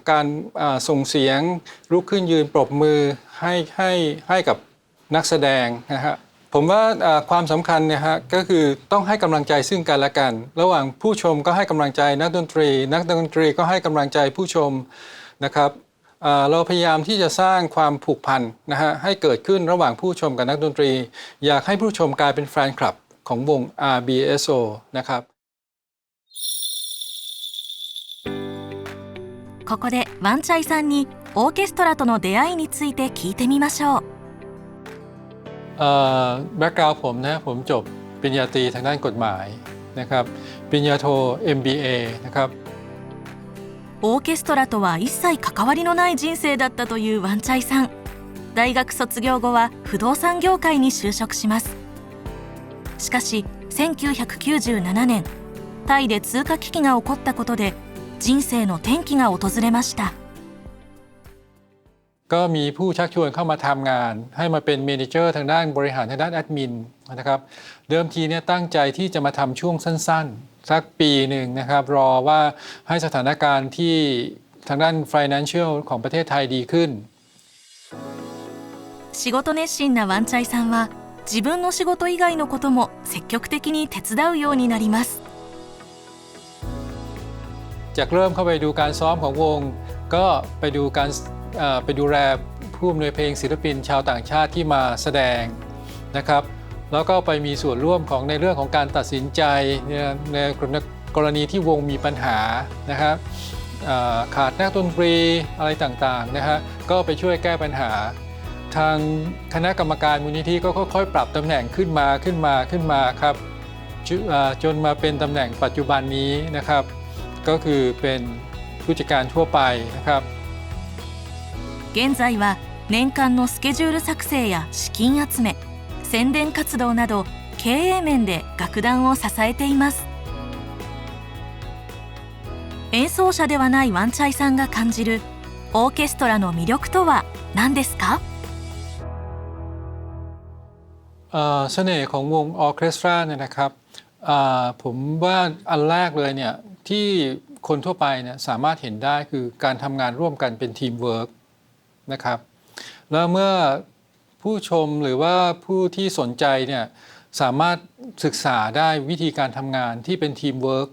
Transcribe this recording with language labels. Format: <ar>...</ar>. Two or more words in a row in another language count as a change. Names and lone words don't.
<th>การส่งเสียงลุกขึ้นยืนปรบมือให้กับนักแสดงนะฮะผมว่าความสำคัญเนี่ยฮะก็คือต้องให้กำลังใจซึ่งกันและกันระหว่างผู้ชมก็ให้กำลังใจนักดนตรีก็ให้กำลังใจผู้ชมนะครับเราพยายามที่จะสร้างความผูกพันนะฮะให้เกิดขึ้นระหว่างผู้ชมกับนักดนตรีอยากให้ผู้ชมกลายเป็นแฟนคลับของวง RBSO นะครับ</th> <ja>ここでワンチャイさんにオーケストラとの出会いについて聞いてみましょう。</ja> <th>แบ็กกราวด์ผมนะผมจบปริญญาตรีทางด้านกฎหมายนะครับปริญญาโท MBA นะครับ</th> <ja>オーケストラとは一切関わりのない人生だったというワンチャイさん。大学卒業後は不動産業界に就職します。しかし1997年タイで通貨危機が起こったことで人生の転機が訪れました。</ja> <th>ก็มีผู้ชักชวนเข้ามาทำงานให้มาเป็นเมเนเจอร์ทางด้านบริหารทางด้านแอดมินนะครับเดิมทีเนี่ยตั้งใจที่จะมาทำช่วงสั้นๆสักปีหนึ่งนะครับรอว่าให้สถานการณ์ที่ทางด้าน financial ของประเทศไทยดีขึ้น</th> <ja>仕事熱心なワンチャイさんは自分の仕事以外のことも積極的に手伝うようになります。</ja> <th>จากเริ่มเข้าไปดูการซ้อมของวงก็ไปดูแลผู้อำนวยเพลงศิลปินชาวต่างชาติที่มาแสดง นะครับแล้วก็ไปมีส่วนร่วมของในเรื่องของการตัดสินใจในกรณีที่วงมีปัญหานะครับขาดนักดนตรีอะไรต่างๆนะฮะก็ไปช่วยแก้ปัญหาทางคณะกรรมการมูลนิธิก็ค่อยๆปรับตำแหน่งขึ้นมาครับจนมาเป็นตำแหน่งปัจจุบันนี้นะครับก็คือเป็นผู้จัดการทั่วไปนะครับ</th> <ja>現在は年間のスケジュール作成や資金集め、宣伝活動など経営面で楽団を支えています。演奏者ではないワンチャイさんが感じるオーケストラの魅力とは何ですか？</ja> <th>เสน่ห์ของวงออร์เคสตราเนี่ยนะครับผมว่าอันแรกเลยเนี่ยที่คนทั่วไปเนี่ยสามารถเห็นได้คือการทำงานร่วมกันเป็นทีมเวิร์กนะครับแล้วเมื่อผู้ชมหรือว่าผู้ที่สนใจเนี่ยสามารถศึกษาได้วิธีการทำงานที่เป็นทีมเวิร์ก</th>